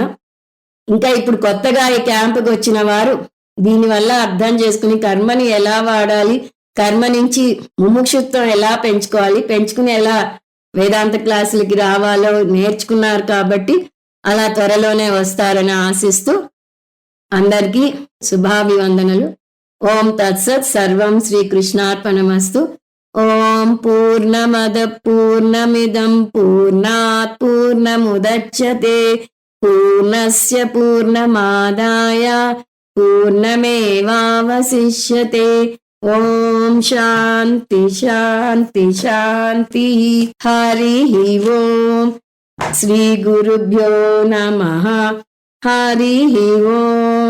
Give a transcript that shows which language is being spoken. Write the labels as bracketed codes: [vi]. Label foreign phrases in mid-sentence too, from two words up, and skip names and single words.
[te] ఇంకా ఇప్పుడు కొత్తగా ఈ క్యాంపుకి వచ్చిన వారు దీనివల్ల అర్థం చేసుకుని కర్మని ఎలా వాడాలి, కర్మ నుంచి ముముక్షుత్వం ఎలా పెంచుకోవాలి, పెంచుకుని ఎలా వేదాంత క్లాసులకి రావాలో నేర్చుకున్నారు. కాబట్టి అలా త్వరలోనే వస్తారని ఆశిస్తూ అందరికీ శుభాభివందనలు. [sa] ఓం తత్సత్. సర్వం శ్రీకృష్ణార్పణమస్తు. ఓం పూర్ణమద పూర్ణమిదం పూర్ణాత్ పూర్ణముదచ్యతే పూర్ణస్య పూర్ణమాదాయ పూర్ణమేవావశిష్యతే. ఓం శాంతి శాంతి శాంతి. హరి ఓం. శ్రీ గురుభ్యో నమః. హరి ఓం.